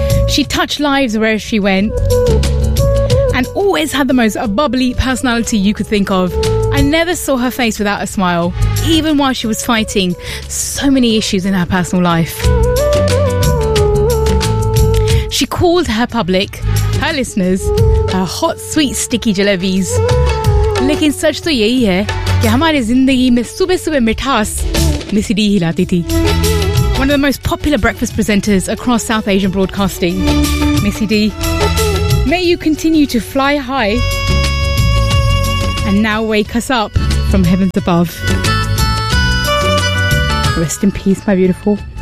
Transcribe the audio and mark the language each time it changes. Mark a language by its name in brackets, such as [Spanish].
[English] She touched lives wherever she went. And always had the most bubbly personality you could think of. I never saw her face without a smile, even while she was fighting so many issues in her personal life. She called her public, her listeners, her hot, sweet, sticky jalebis. [Hindi] लेकिन सच तो यही है कि हमारी ज़िंदगी में सुबह सुबह मिठास Missy D ही लाती थी। [English] One of the most popular breakfast presenters across South Asian broadcasting, Missy D. May you continue to fly high and now wake us up from heavens above. Rest in peace, my beautiful.